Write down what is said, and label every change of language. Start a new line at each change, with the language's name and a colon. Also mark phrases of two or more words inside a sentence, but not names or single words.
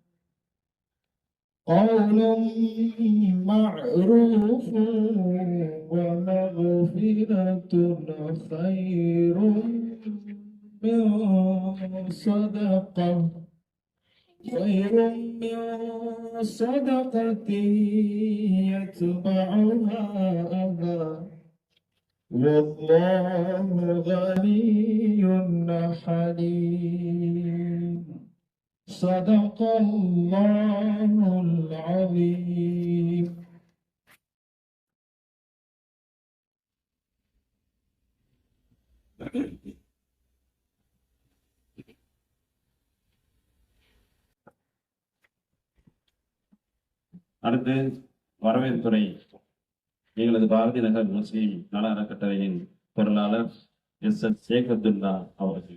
Arabic: قول معروف ومغفرة خير من صدقة يتبعها أذى والله غني حليم. صدق الله العظيم.
Tamil: அடுத்து வரவேற்புரை எங்களது பாரதி நகர் முஸ்லிம் நல அறக்கட்டளையின் பொருளாளர் எஸ் ஷேக் அப்துல்லா அவர்கள்.